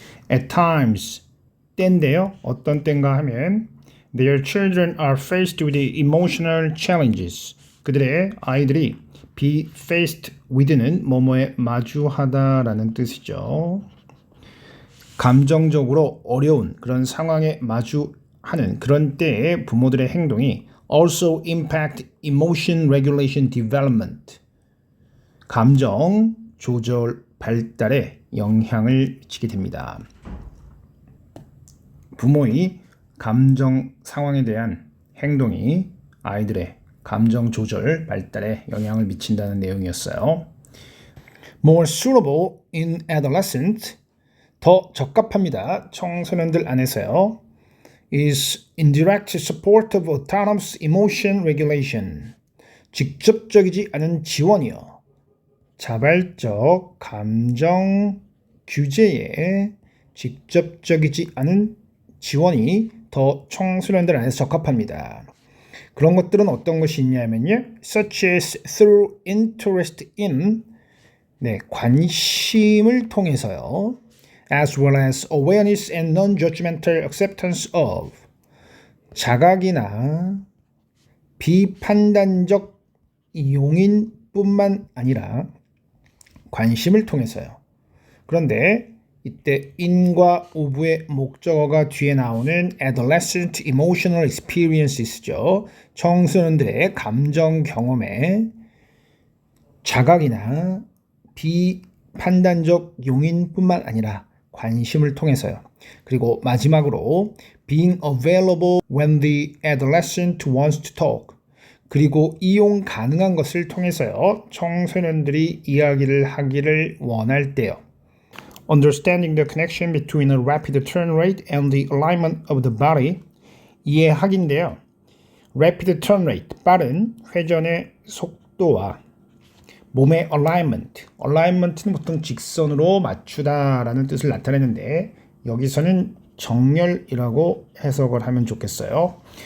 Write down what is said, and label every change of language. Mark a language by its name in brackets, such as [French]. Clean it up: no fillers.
[English] at times [Korean] 때인데요. 어떤 때인가 하면 [English] their children are faced with emotional challenges. [Korean] 그들의 아이들이 be faced with는 뭐뭐에 마주하다라는 뜻이죠. 감정적으로 어려운 그런 상황에 마주하는 그런 때에 부모들의 행동이 [English] also impact emotion regulation development. [Korean] 감정 조절 발달에 영향을 미치게 됩니다. 부모의 감정 상황에 대한 행동이 아이들의 감정 조절 발달에 영향을 미친다는 내용이었어요. [English] More suitable in adolescent, [Korean] 더 적합합니다. 청소년들 안에서요. [English] is indirect support of autonomous emotion regulation. [Korean] 직접적이지 않은 지원이요. 자발적 감정 규제에 직접적이지 않은 지원이 더 청소년들 안에서 적합합니다. 그런 것들은 어떤 것이 있냐면요. [English] such as through interest in, [Korean] 네, 관심을 통해서요. [English] as well as awareness and non-judgmental acceptance of, [Korean] 자각이나 비판단적 용인뿐만 아니라 관심을 통해서요. 그런데 이때 in과 of의 목적어가 뒤에 나오는 adolescent emotional experiences죠. 청소년들의 감정 경험에 자각이나 비판단적 용인뿐만 아니라 관심을 통해서요. 그리고 마지막으로 [English] being available when the adolescent wants to talk. [Korean] 그리고 이용 가능한 것을 통해서요. 청소년들이 이야기를 하기를 원할 때요. [English] Understanding the connection between a rapid turn rate and the alignment of the body. [Korean] 이해하기인데요. [English] Rapid turn rate, [Korean] 빠른 회전의 속도와 몸의 alignment. alignment는 보통 직선으로 맞추다라는 뜻을 나타내는데 여기서는 정렬이라고 해석을 하면 좋겠어요.